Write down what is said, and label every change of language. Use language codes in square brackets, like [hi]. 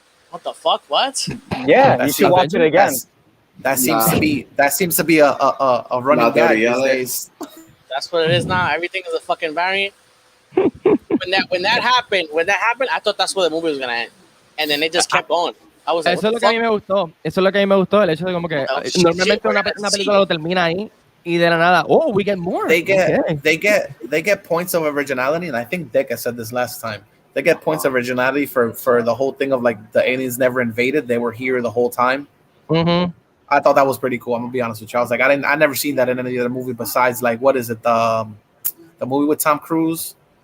[en] What the fuck? What? Yeah, you should watch it again. That seems to be a running gag these days. That's what it is now. Everything is a fucking variant. when that happened, I thought that's where the movie was gonna end, and then it just kept going. I was like, [es] Eso es lo que a mí me gustó. Eso es lo que a mí me gustó. El hecho de como que normalmente una película lo termina ahí y de la nada, [en] we get more. They get points of originality, and I think Deca said this last time. They get points of originality for the whole thing of like the aliens never invaded; they were here the whole time. Mm-hmm. I thought that was pretty cool. I'm gonna be honest with you. I was like, I never seen that in any other movie besides like what is it the movie with Tom Cruise?